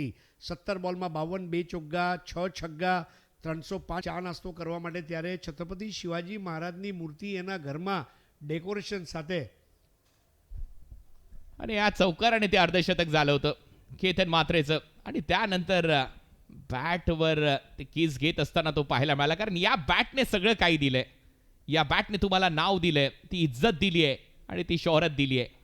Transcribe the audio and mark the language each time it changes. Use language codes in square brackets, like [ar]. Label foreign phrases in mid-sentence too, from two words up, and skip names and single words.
[gu] 17 બોલમાં 52, 2 ચોગ્ગા, 6 છગ્ગા, 305. ચા નાસ્તો કરવા માટે ત્યારે છત્રપતિ શિવાજી મહારાજની મૂર્તિ એના ઘરમાં डेकोरेशन સાથે. [mr] आणि या चौकाराने ते अर्धशतक झालं होतं केतन मात्रेचं. आणि त्यानंतर बॅटवर ते किस घेत असताना तो पाहायला मिळाला. कारण या बॅटने सगळं काही दिलंय. या बॅटने तुम्हाला नाव दिलंय, ती इज्जत दिली आहे आणि ती शोहरत दिली आहे.